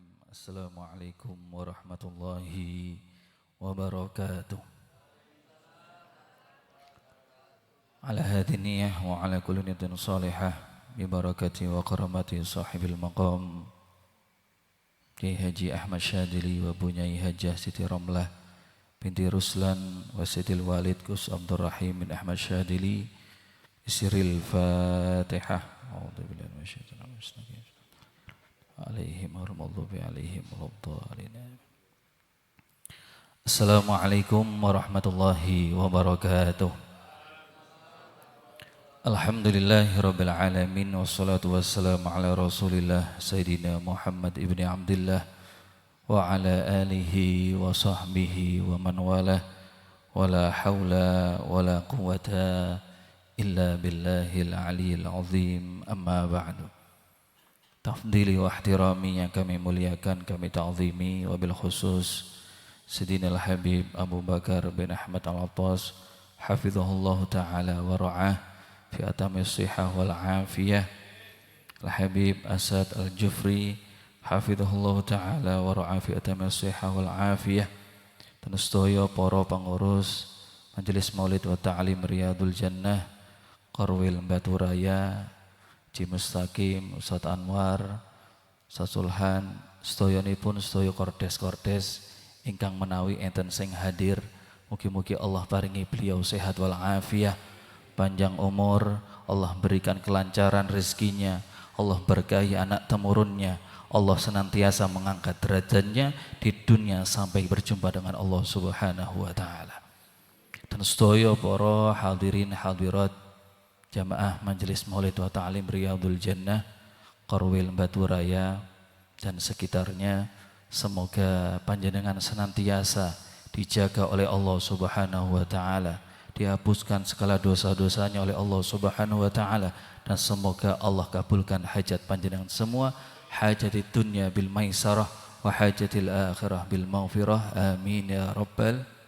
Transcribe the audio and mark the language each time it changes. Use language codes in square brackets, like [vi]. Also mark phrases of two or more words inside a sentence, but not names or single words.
[ar] السلام عليكم ورحمة الله وبركاته. على هذه النية وعلى كل نية صالحة ببركة وكرامة صاحب المقام Kiai Haji Ahmad Syadili و Bunyai Hajah Siti Ramlah بنت Ruslan و سيدي الوالد Gus Abdul Rahim بن Ahmad Syadili سر الفاتحة. أعوذ بالله من الشيطان الرجيم. عليهم ورحمة الله عليهم ولا الضالين. السلام عليكم ورحمة الله وبركاته. الحمد لله رب العالمين والصلاة والسلام على رسول الله سيدنا محمد ابن عبد الله وعلى آله وصحبه ومن والاه ولا حول ولا قوة إلا بالله العلي العظيم أما بعد. تفضيلي واحترامي [id] yang kami muliakan, kami ta'zimi, [ar] وبالخصوص سيدنا الحبيب Abu Bakar بن Ahmad العطاس حفظه الله تعالى ورعاه في تمام الصحة والعافية. الحبيب Asad الجفري حفظه الله تعالى ورعاه في تمام الصحة والعافية. [jv] Dan sedaya para pengurus Majelis Maulid wa Ta'lim Riyadul Jannah Korwil Batu Raya, Ji Mustaqim, Ustaz Anwar, Ustaz Sulhan, sedoyonipun sedoyo kordes-kordes ingkang menawi enten sing hadir. Mugi-mugi Allah paringi [id] beliau sehat wal afiyah, panjang umur, Allah berikan kelancaran rezekinya, Allah berkahi anak temurunnya, Allah senantiasa mengangkat derajatnya di dunia sampai berjumpa dengan Allah [ar] سبحانه وتعالى. [id] Dan sedoyo para hadirin hadirat Jamaah Majelis Maulid wa Ta'lim Riyadul Jannah Korwil Batu Raya dan sekitarnya, semoga panjenengan senantiasa dijaga oleh Allah [ar] سبحانه وتعالى, [id] dihapuskan segala dosa-dosanya oleh Allah [ar] سبحانه وتعالى, [id] dan semoga Allah kabulkan hajat panjenengan semua, hajat di dunia [ar] بالميسرة وحاجة الآخرة بالمغفرة, آمين يا ربّ.